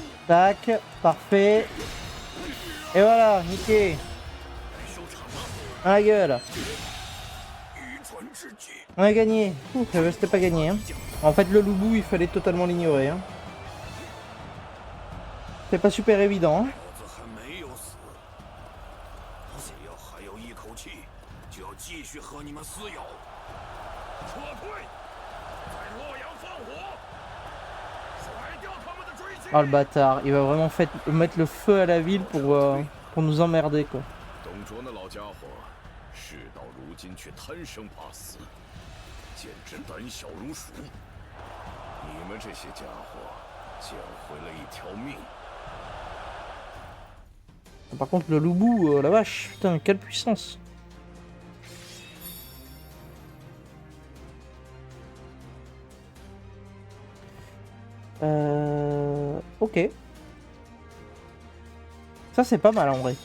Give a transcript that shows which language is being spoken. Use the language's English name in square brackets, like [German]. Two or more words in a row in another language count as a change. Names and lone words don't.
[French] Tac, parfait. Et voilà, niqué. [Chinese] 收场了， [French] Dans la gueule. [Chinese] 愚蠢之举。 [French] On a gagné. Ouh, c'était pas gagné. Hein. En fait, le loubou, il fallait totalement l'ignorer. Hein. C'est pas super évident. Hein. [Chinese] 老子还没有死，只要还有一口气，就要继续和你们撕咬。撤退，在洛阳放火，甩掉他们的追击。 [French] Oh le bâtard, il va vraiment mettre le feu à la ville pour nous emmerder quoi. [Chinese] 董卓那老家伙，事到如今却贪生怕死，简直胆小如鼠。你们这些家伙，捡回了一条命。 [French] Par contre le loubou, la vache, putain quelle puissance. Ok. Ça c'est pas mal en vrai.